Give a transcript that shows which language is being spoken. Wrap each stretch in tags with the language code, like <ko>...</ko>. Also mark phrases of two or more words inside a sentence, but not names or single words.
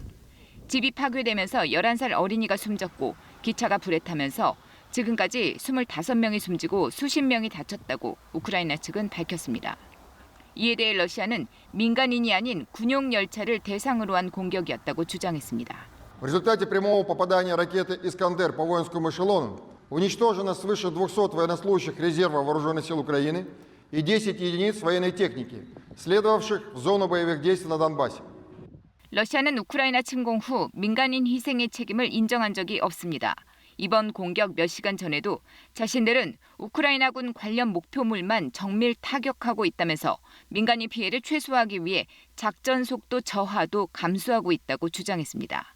<ko>집이 파괴되면서 11살 어린이가 숨졌고 기차가 불에 타면서 지금까지 25명이 숨지고 수십 명이 다쳤다고 우크라이나 측은 밝혔습니다. 이에 대해 러시아는 민간인이 아닌 군용 열차를 대상으로 한 공격이었다고 주장했습니다.</ko> <ru>В результате прямого попадания ракеты «Искандер» по воинскому эшелону уничтожено свыше 200 военнослужащих резерва Вооруженных сил Украины и 10 единиц военной техники, следовавших в зону боевых действий на Донбассе.</ru> <ko>러시아는 우크라이나 침공 후 민간인 희생의 책임을 인정한 적이 없습니다. 이번 공격 몇 시간 전에도 자신들은 우크라이나군 관련 목표물만 정밀 타격하고 있다면서 민간인 피해를 최소화하기 위해 작전 속도 저하도 감수하고 있다고 주장했습니다.</ko>